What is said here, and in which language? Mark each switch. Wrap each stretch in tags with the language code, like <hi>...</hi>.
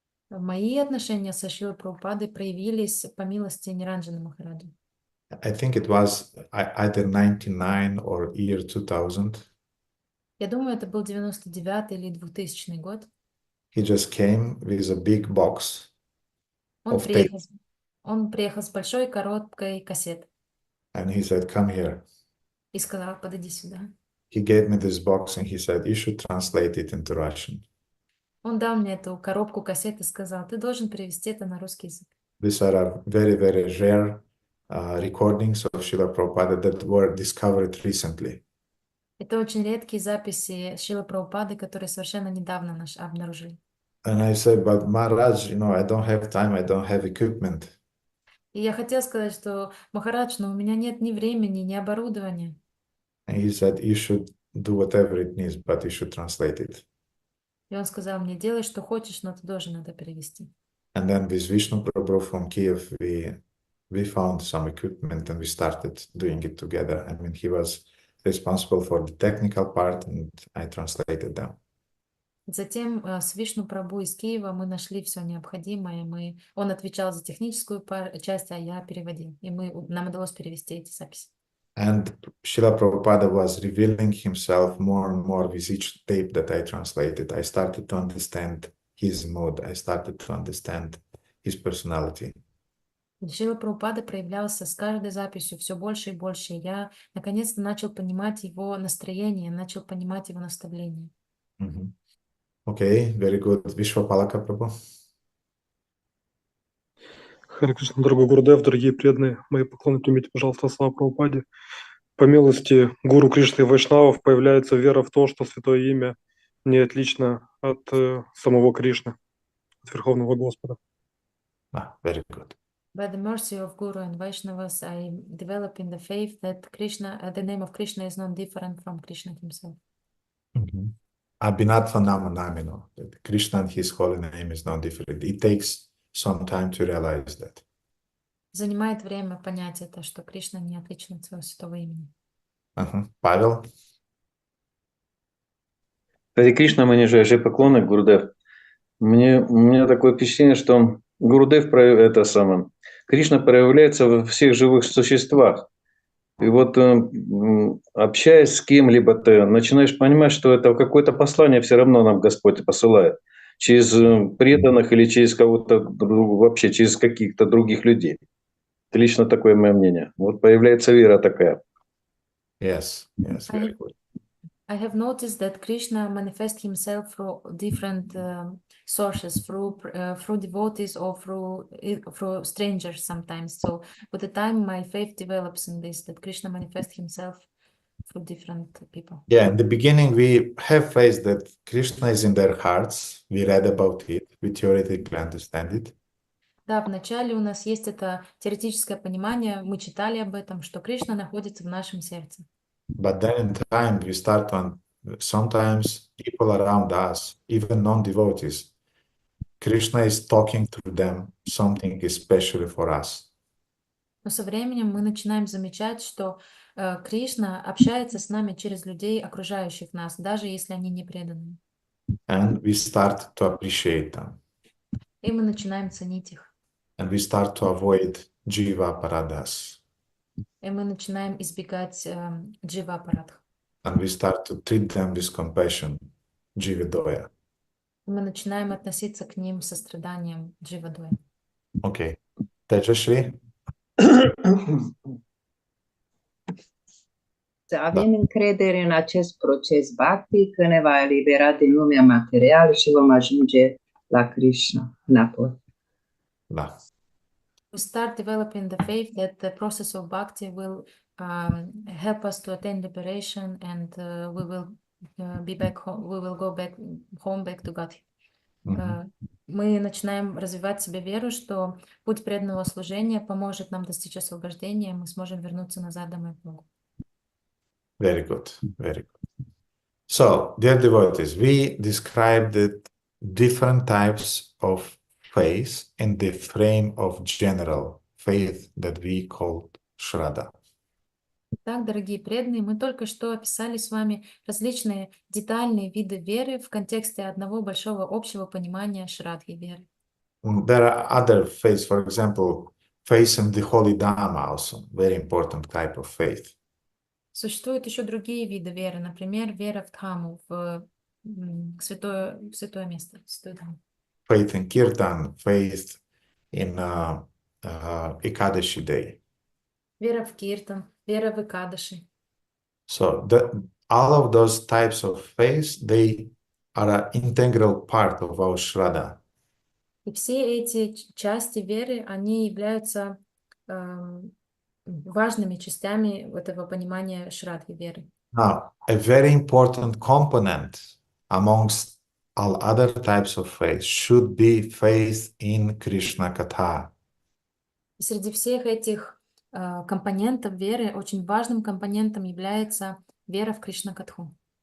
<ru>Мои отношения со Шрилой Прабхупадой проявились по милости Ниранджана Махараджа.</ru> <en>I think it was either 99 or year 2000.</en> <ru>Я думаю, это был 99-й или 2000 год.</ru> <en>He just came with a big box</en> <ru>Он</ru> <en>of tape,</en> <ru>приехал с большой коробкой кассет</ru> <en>and he said, "Come here."</en> <ru>и сказал, подойди сюда.</ru> <en>He gave me this box and he said, "You should translate it into Russian."</en> <ru>Он дал мне эту коробку кассет и сказал, ты должен перевести это на русский язык.</ru> <en>These are very, very rare recordings of Srila Prabhupada that were discovered recently.</en> <ru>Это очень редкие записи Шрилы Прабхупады, которые совершенно недавно обнаружили.</ru> <en>And I said, but Maharaj, I don't have time, I don't have equipment.</en> <ru>И я хотела сказать, что Махарадж, но у меня нет ни времени, ни оборудования.</ru> <en>And he said, you should do whatever it needs, but you should translate it.</en> <ru>И он сказал мне, делай, что хочешь, но ты должен это перевести.</ru> <en>And then with Vishnu Prabhu from Kiev, we found some equipment and we started doing it together. I mean, he was responsible for the technical part and I translated them.</en> <ru>Затем с Вишну Прабху из Киева мы нашли все необходимое. Он отвечал за техническую часть, а я переводил. И нам удалось перевести эти записи.</ru> <en>And Srila Prabhupada was revealing himself more and more with each tape that I translated. I started to understand his mood. I started to understand his personality.</en> <ru>Шрила Прабхупада проявлялся с каждой записью все больше и больше. Я наконец-то начал понимать его настроение, начал понимать его наставления.</ru> <en>Okay, very good. Vishwapalaka Prabhu.</en> <ru>Харе Кришна, дорогой Гурудев, дорогие преданные, мои поклоны примите, пожалуйста, слава Прабхупаде. По милости Гуру Кришны и Вайшнавов появляется вера в то, что Святое Имя не отлично от самого Кришны, от Верховного Господа.</ru> <en>Very good. By the mercy of Guru and Vaishnavas, I develop in the faith that Krishna, the name of Krishna is not different from Krishna himself.</en> <sa>Abhinatva Namanamino.</sa> <en>Krishna and his holy name is not different. It takes some time to realize that.</en> <ru>Занимает время понять это, что Кришна не отличен от своего святого имени. Павел? Харе Кришна, мои нижайшие поклоны, Гурудев. У меня такое впечатление, что Гурудев, Кришна проявляется во всех живых существах. И вот общаясь с кем-либо, ты начинаешь понимать, что это какое-то послание все равно нам Господь посылает. Через преданных или через кого-то, вообще через каких-то других людей. Это лично такое мое мнение. Вот появляется вера такая.</ru> <en>Yes, very good. I have noticed that Krishna manifests himself through different sources, through devotees or through strangers sometimes. So with the time, my faith develops in this, that Krishna manifests himself through different people. Yeah, in the beginning, we have faith that Krishna is in their hearts. We read about it. We theoretically understand it.</en> <ru>Да, вначале у нас есть это теоретическое понимание, мы читали об этом, что Кришна находится в нашем сердце.</ru> <en>But then in time, we start to, sometimes people around us, even non-devotees, Krishna is talking to them something especially for us.</en> <ru>Но со временем мы начинаем замечать, что Кришна общается с нами через людей, окружающих нас, даже если они не преданы.</ru> <en>And we start to appreciate them.</en> <ru>И мы начинаем ценить их.</ru> <en>And we start to avoid jiva paradas.</en> <ru>И мы начинаем избегать джива-аппаратов.</ru> <en>And we start to treat them with compassion, jivadoya.</en> <ru>Мы начинаем относиться к ним со страданием джива-доя.</ru> <en>Okay. Tejashri?</en> <ro>Să avem încredere în acest proces bhakti că ne va elibera din lumea materială și vom ajunge la Krishna înapoi. Da.</ro> <en>We start developing the faith that the process of bhakti will help us to attain liberation, and we will be back home. We will go back home, back to God.</en> <ru>Мы начинаем развивать в себе веру, что путь преданного служения поможет нам достичь освобождения, мы сможем вернуться назад домой к Богу.</ru> <en>Very good, very good. So, dear devotees, we described the different types of faith in the frame of general faith that we called Shraddha.</en> <ru>Так, дорогие преданные, мы только что описали с вами различные детальные виды веры в контексте одного большого общего понимания Шрадхи веры.</ru> <en>There are other faiths, for example, faith in the Holy Dhamma also, very important type of faith.</en> <ru>Существуют еще другие виды веры, например, вера в Дхамму, в святое место, святую Дхамму.</ru> <en>Faith in Kirtan, faith in Ekadashi Day.</en> <ru>Вера в Киртан, вера в Экадаши.</ru> <en>So all of those types of faith, they are an integral part of our Shraddha.</en> <ru>И все эти части веры, они являются важными частями этого понимания шрадхи веры.</ru> <en>Now, a very important component amongst all other types of faith should be faith in Krishna Katha.</en> <ru>И среди всех этих компонентов веры очень важным компонентом является вера в Кришна-катху.</ru>